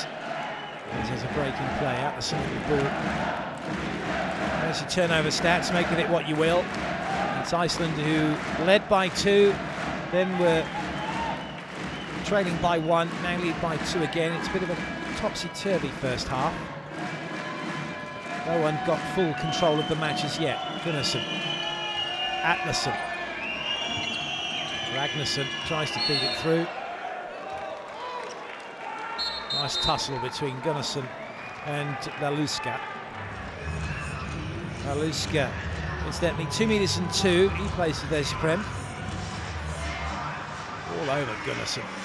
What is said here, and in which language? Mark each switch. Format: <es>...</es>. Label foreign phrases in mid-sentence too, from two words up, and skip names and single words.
<en>There's a breaking play out the side of the ball. There's your turnover stats, make of it what you will. It's Iceland who led by 2, then were trailing by 1, now lead by 2 again. It's a bit of a topsy-turvy first half. No one got full control of the match as yet. Gunnarsson, Atlason. Ragnarsson tries to feed it through. Nice tussle between Gunnarsson and Laluska. Laluska, incidentally, 2 meters and 2. He plays for Desprem. All over Gunnarsson.</en>